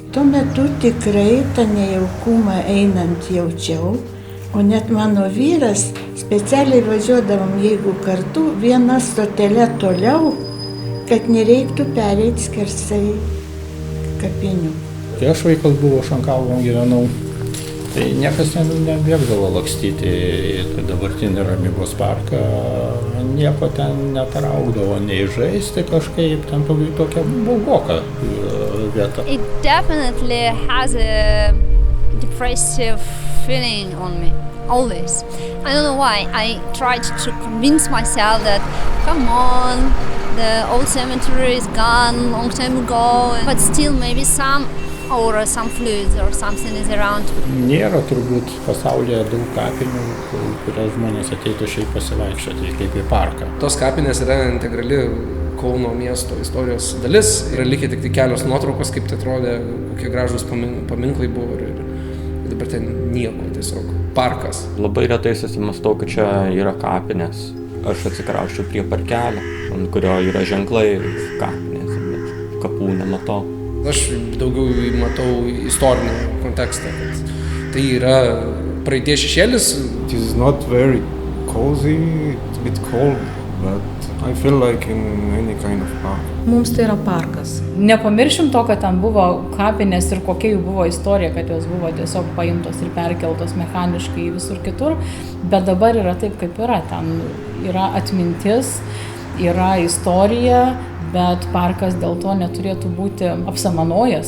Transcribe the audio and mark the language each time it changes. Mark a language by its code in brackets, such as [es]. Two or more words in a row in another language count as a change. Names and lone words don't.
[lt] Tuo metu tikrai tą nejaukumą einant jaučiau, o net mano vyras specialiai važiuodavom, jeigu kartu, vieną stotelę toliau, kad nereiktų pereiti skersai kapinių. Kai aš vaikas buvau, Šankalvom gyvenau, tai niekas nebėgdavo lakstyti į dabartinį Ramybos parką, nieko ten netraukdavo, nei žaisti kažkaip, ten tokia baugoka vieta. [en] It definitely has a depressive feeling on me, always. I don't know why. I tried to convince myself that, come on, the old cemetery is gone long time ago, but still maybe some aura, some fluids or something is around. [lt] Nėra turbūt pasaulyje daug kapinių, kurias žmonės ateitų šiaip pasivaikščioti, kaip į parką. Tos kapinės yra integrali Kauno miesto istorijos dalis. Yra likę tik kelios nuotraukos, kaip tai atrodė, kokie gražūs paminklai buvo ir dabar ten nieko, tiesiog parkas. Labai retai susimastau, kad čia yra kapinės. Aš atsikrausčiau prie parkelio, ant kurio yra ženklai kapinės, bet kapų nematau. Aš daugiau matau istorinį kontekstą, kad tai yra praeities šešėlis. [en] It is not very cozy, it's a bit cold, but I feel like in any kind of park. [lt] Mums tai yra parkas. Nepamiršim to, kad ten buvo kapinės ir kokia jų buvo istorija, kad jos buvo tiesiog paimtos ir perkeltos mechaniškai visur kitur, bet dabar yra taip, kaip yra. Ten yra atmintis, yra istorija, bet parkas dėl to neturėtų būti apsamanojęs.